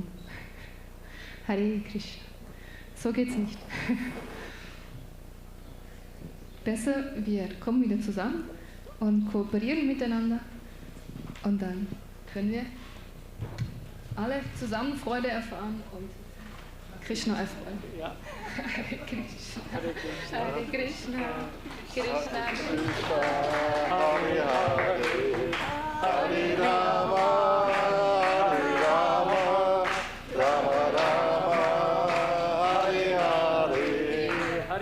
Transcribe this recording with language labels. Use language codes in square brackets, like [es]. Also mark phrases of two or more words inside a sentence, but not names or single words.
[sa] Hare Krishna. [de] So geht's nicht. Besser, wir kommen wieder zusammen und kooperieren miteinander und dann können wir alle zusammen Freude erfahren und Krishna erfreuen. Ja. [sa] Hare Krishna. Hare Krishna. Krishna Krishna. Hare Hare. Hare Rama. Hare Rama. Rama Rama. Hare Hare.